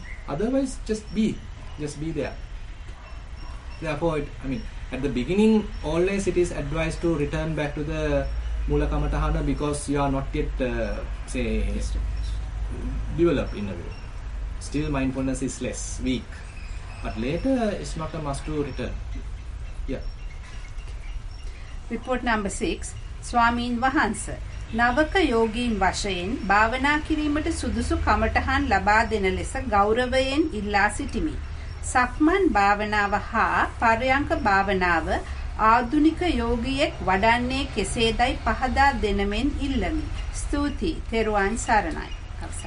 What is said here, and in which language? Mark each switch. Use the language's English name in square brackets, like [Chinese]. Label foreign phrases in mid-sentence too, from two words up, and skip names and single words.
[English] Otherwise, just be there. Therefore, at the beginning, always it is advised to return back to the Mula Kamatahana, because you are not yet say developed in a way. Still mindfulness is less weak. But later, it's not a must to return. Yeah. Report number 6. [Sinhala] Swamin Wahansa. Navaka yogin වශයෙන් භාවනා කිරීමට සුදුසු කමඨහන් ලබා දෙන ලෙස ගෞරවයෙන් ඉල්ලා සිටිමි. සක්මන් භාවනාව හා පරයන්ක භාවනාව ආධුනික යෝගියෙක් වඩන්නේ කෙසේදයි පහදා දෙනමෙන් ඉල්ලමි. ස්තුති. තෙරුවන් සරණයි. අවසන්.